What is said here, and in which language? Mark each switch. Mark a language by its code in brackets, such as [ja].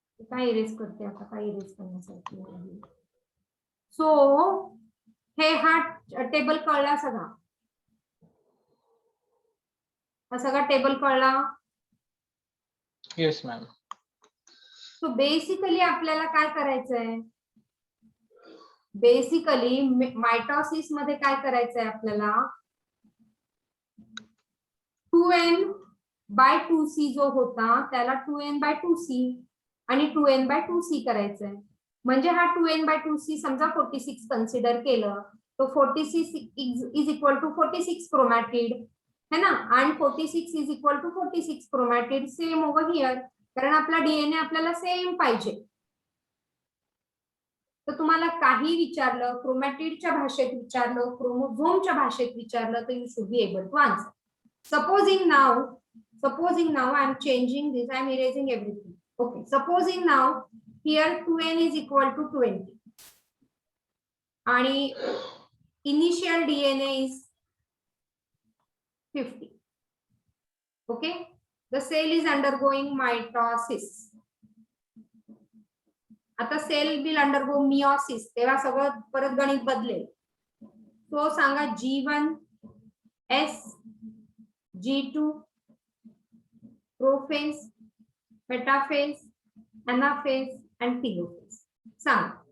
[mr] काय इरेज करते आता, काय इरेज करण्यासाठी? सो हे हा टेबल कळला सगळा, हा सगळा टेबल कळला. [en] Yes ma'am. [mr] सो बेसिकली आपल्याला काय करायचंय? बेसिकली मायटोसिस मध्ये काय करायचंय आपल्याला? 2n/2c जो होता त्याला 2n/2c आणि 2n/2c करायचंय. म्हणजे हा 2n/2c समजा 46 कन्सिडर केलं, तो 46 इज इक्वल टू 46 क्रोमॅटिड है ना, आणि 46 is equal to 46 chromatid [en] same over here, [mr] कारण आपला डीएनए आपल्याला सेम पाहिजे. तर तुम्हाला काही विचारलं, क्रोमॅटिडच्या भाषेत विचारलं, क्रोमोझोमच्या भाषेत विचारलं, तर [en] You should be able to answer. Supposing now I am changing this, I am erasing everything. Okay, supposing now here 2n is equal to 20 आणि initial DNA is 50. Okay, the cell is undergoing mitosis. [mr] आता [en] cell will undergo meiosis, [mr] तेव्हा सगळं परत गणित बदलेल. तो सांगा G1 S G2 prophase, metaphase, anaphase आणि टेलोफेज. सांग.